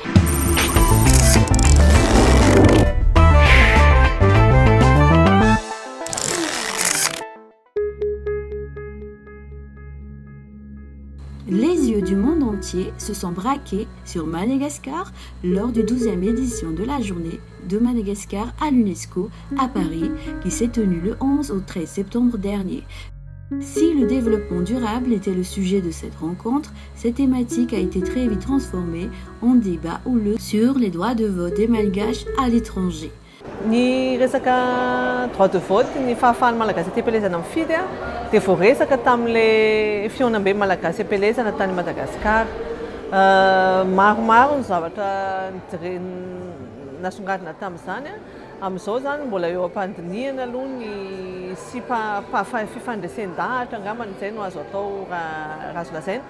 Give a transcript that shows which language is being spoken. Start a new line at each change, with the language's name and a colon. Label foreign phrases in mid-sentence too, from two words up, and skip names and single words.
French: Les yeux du monde entier se sont braqués sur Madagascar lors du 12e édition de la journée de Madagascar à l'UNESCO à Paris qui s'est tenue le 11 au 13 septembre dernier. Si le développement durable était le sujet de cette rencontre, cette thématique a été très vite transformée en débat houleux sur les droits de vote des Malgaches à l'étranger.
Malagasy: Ny resaka
French: droit de vote,
Malagasy: ny fahafahan'ny malagasy te-pelezana mifidy dia voaresaka tamin'ilay fionam-be malagasy pelezana tany Madagasikara. Maromaro ny zavatra nasongadina tamin'izany. Amin'izao zany mbola eo am-pandinihana aloha ny sy fifandresen-dahatra angamba izay no azo atao raha azo lazaina.